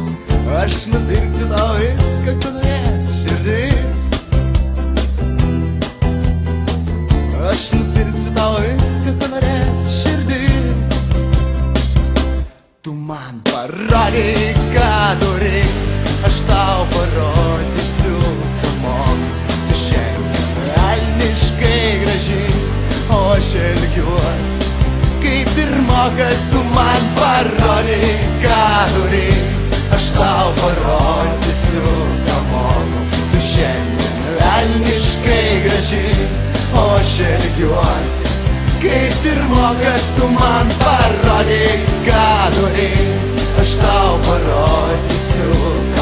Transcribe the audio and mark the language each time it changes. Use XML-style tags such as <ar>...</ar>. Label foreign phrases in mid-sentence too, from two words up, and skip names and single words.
<lt>Aš nupirksiu tau viską, ko norės širdis. Aš nupirksiu tau viską, ko norės širdis. Tu man parodyk, ką turi, aš tau parodysiu,</lt> <en>come on.</en> <lt>Tu šiandien velniškai graži, o aš elgiuosi kaip pirmokas. Tu man parodyk, ką turi, aš tau parodysiu,</lt> <en>come on.</en> <lt>Tu šiandien velniškai graži, o aš elgiuosi kaip pirmokas. Tu man parodyk, ką turi, aš tau parodysiu.</lt>